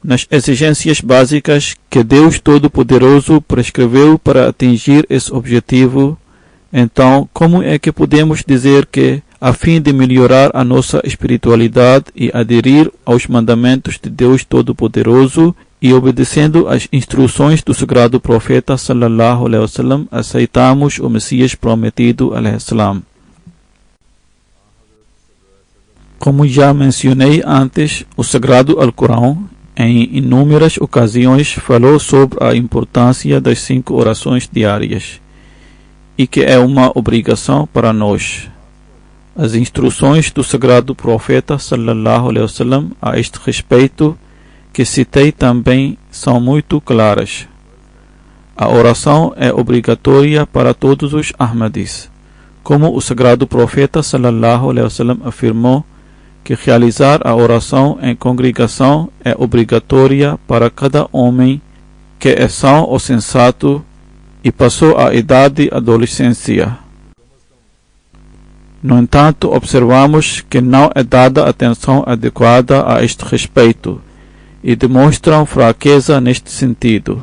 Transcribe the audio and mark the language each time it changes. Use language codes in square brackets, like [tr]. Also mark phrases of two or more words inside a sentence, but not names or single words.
[pt] nas exigências básicas que Deus Todo-Poderoso prescreveu para atingir esse objetivo, então como é que podemos dizer que, a fim de melhorar a nossa espiritualidade e aderir aos mandamentos de Deus Todo-Poderoso e obedecendo às instruções do sagrado profeta [ar] صلى الله عليه وسلم, [pt] aceitamos o Messias prometido [ar] عليه السلام? [pt] Como já mencionei antes, o sagrado Alcorão em inúmeras ocasiões falou sobre a importância das 5 orações diárias e que é uma obrigação para nós. As instruções do sagrado profeta [ar] صلى الله عليه وسلم [pt] a este respeito, que citei também, são muito claras. A oração é obrigatória para todos os Ahmadis, como o sagrado profeta [ar] صلى الله عليه وسلم [pt] afirmou que realizar a oração em congregação é obrigatória para cada homem que é são ou sensato e passou a idade de adolescência. No entanto, observamos que não é dada atenção adequada a este respeito e demonstram fraqueza neste sentido.